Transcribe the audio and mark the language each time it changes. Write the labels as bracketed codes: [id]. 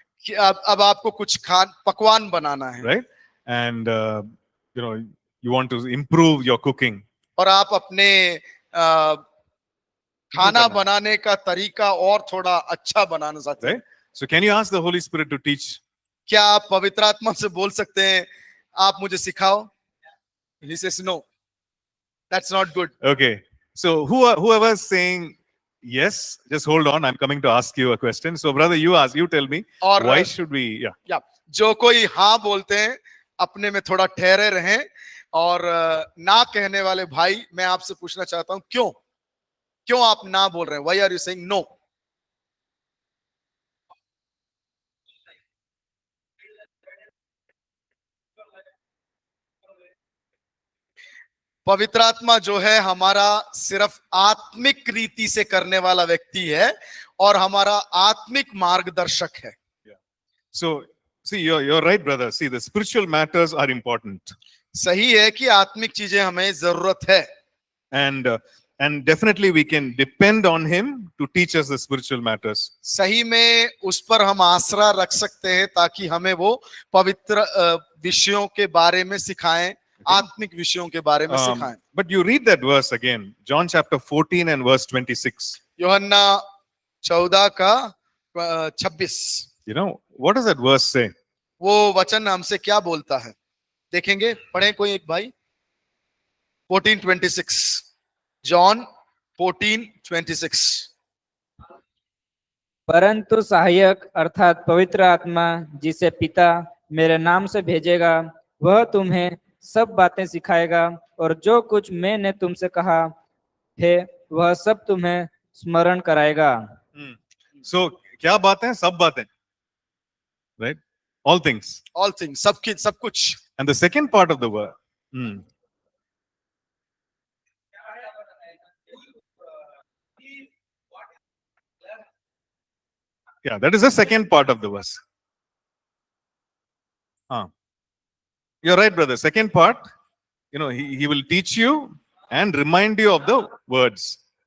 [hi] कि अब आपको कुछ पकवान बनाना है, [en] right? And you want to improve your cooking. [hi] और आप अपने खाना बनाने का तरीका और थोड़ा अच्छा बनाना चाहते हैं. [en] Right? So can you ask the Holy Spirit to teach? [hi] क्या आप पवित्र आत्मा से बोल सकते हैं आप मुझे सिखाओ? [en] He says no. That's not good. Okay. So whoever is saying yes, just hold on. I'm coming to ask you a question. So brother, you tell me, [hi] और [en] why should we? Yeah. [hi] जो कोई हाँ बोलते हैं अपने में थोड़ा ठहरे रहें, और ना कहने वाले भाई मैं आपसे पूछना चाहता हूं क्यों आप ना बोल रहे हैं? [en] Why are you saying no? [hi] पवित्र आत्मा जो है हमारा सिर्फ आत्मिक रीति से करने वाला व्यक्ति है और हमारा आत्मिक मार्गदर्शक है. [en] So see, you're right, brother. See, the spiritual matters are important. [hi] सही है कि आत्मिक चीजें हमें जरूरत है, [en] and definitely we can depend on him to teach us the spiritual matters. [hi] सही में उस पर हम आसरा रख सकते हैं ताकि हमें वो पवित्र विषयों के बारे में सिखाएं, आत्मिक विषयों के बारे में सिखाएं. [en] But you read that verse again, John chapter 14 and verse 26. [hi] यूहन्ना 14 का 26. [en] You know, what does that verse say? [hi] वो वचन हमसे क्या बोलता है? देखेंगे, पढ़ें कोई एक भाई. 14:26. जॉन 14:26. परंतु सहायक अर्थात पवित्र आत्मा जिसे पिता मेरे नाम से भेजेगा वह तुम्हें सब बातें सिखाएगा और जो कुछ मैंने तुमसे कहा है वह सब तुम्हें स्मरण कराएगा. So क्या बातें? सब बातें, right? [en] All things. All things, [hi] सब कुछ. [en] And the second part of the word. Yeah, that is the second part of the verse. You're right, brother. Second part, he will teach you and remind you of the words.